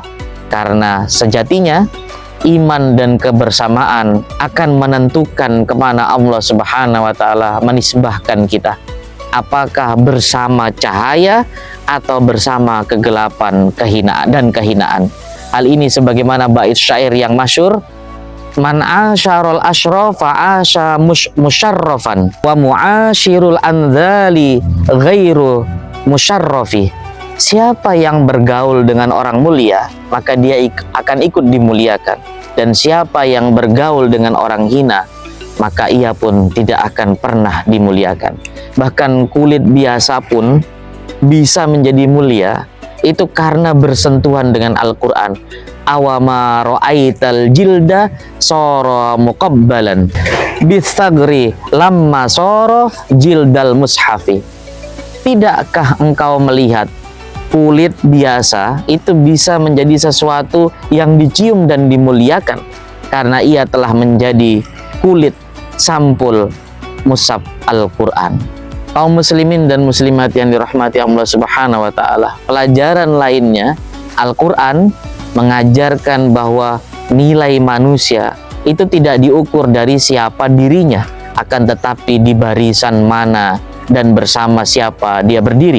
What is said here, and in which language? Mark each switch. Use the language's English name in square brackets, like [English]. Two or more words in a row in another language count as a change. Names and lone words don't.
[Indonesian] Karena sejatinya iman dan kebersamaan akan menentukan kemana Allah [Arabic] سبحانه وتعالى [Indonesian] menisbahkan kita. Apakah bersama cahaya atau bersama kegelapan, kehinaan dan kehinaan. Hal ini sebagaimana bait syair yang masyhur, [Arabic] من عاشر الأشراف عاش مشرفا ومعاشر الأنذال غير مشرف. [Indonesian] Siapa yang bergaul dengan orang mulia, maka dia akan ikut dimuliakan. Dan siapa yang bergaul dengan orang hina, maka ia pun tidak akan pernah dimuliakan. Bahkan kulit biasa pun bisa menjadi mulia, itu karena bersentuhan dengan Al-Quran. [Arabic] أوما رأيت الجلد صار مقبلا بالثغر لما صار جلد المصحف. [Indonesian] Tidakkah engkau melihat kulit biasa itu bisa menjadi sesuatu yang dicium dan dimuliakan karena ia telah menjadi kulit sampul mushaf Al-Quran. Kaum muslimin dan muslimat yang dirahmati Allah [Arabic] سبحانه وتعالى, [Indonesian] pelajaran lainnya, Al-Quran mengajarkan bahwa nilai manusia itu tidak diukur dari siapa dirinya, akan tetapi di barisan mana dan bersama siapa dia berdiri.